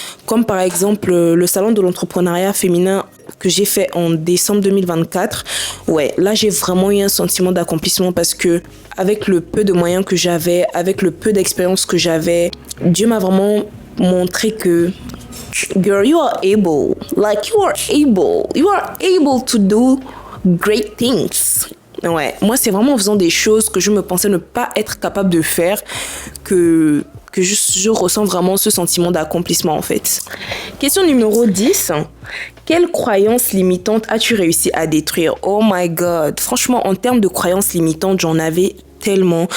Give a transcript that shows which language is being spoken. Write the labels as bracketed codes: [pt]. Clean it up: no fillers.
[fr] Comme par exemple le salon de l'entrepreneuriat féminin que j'ai fait en décembre 2024. Ouais, là j'ai vraiment eu un sentiment d'accomplissement parce que avec le peu de moyens que j'avais, avec le peu d'expérience que j'avais, Dieu m'a vraiment montré que [en] girl, you are able. Like you are able to do great things. [fr] Ouais, moi c'est vraiment en faisant des choses que je me pensais ne pas être capable de faire que je ressens vraiment ce sentiment d'accomplissement en fait. Question numéro 10. Quelle croyance limitante as-tu réussi à détruire? [en] Oh my God. [fr] Franchement, en termes de croyances limitantes, j'en avais tellement.